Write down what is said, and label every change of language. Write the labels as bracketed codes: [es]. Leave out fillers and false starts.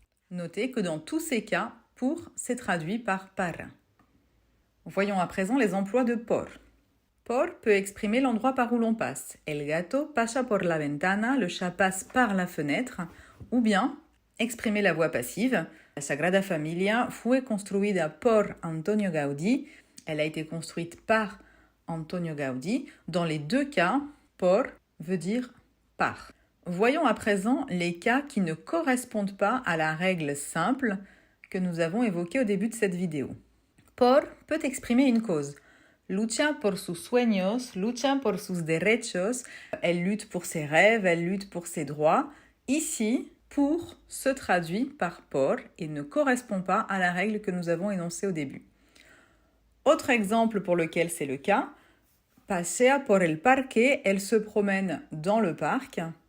[fr] Notez que dans tous ces cas, pour c'est traduit par para. Voyons à présent les emplois de por. Por peut exprimer l'endroit par où l'on passe. [es] El gato pasa por la ventana, [fr] le chat passe par la fenêtre, ou bien exprimer la voix passive. [es] La Sagrada Familia fue construida por Antonio Gaudí. [fr] Elle a été construite par Antonio Gaudí. Dans les deux cas, por veut dire par. Voyons à présent les cas qui ne correspondent pas à la règle simple que nous avons évoquée au début de cette vidéo. Por peut exprimer une cause. [es] Lucha por sus sueños, lucha por sus derechos. [fr] Elle lutte pour ses rêves, elle lutte pour ses droits. Ici, pour se traduit par por et ne correspond pas à la règle que nous avons énoncée au début. Autre exemple pour lequel c'est le cas, [es] pasea por el parque, [fr] elle se promène dans le parc.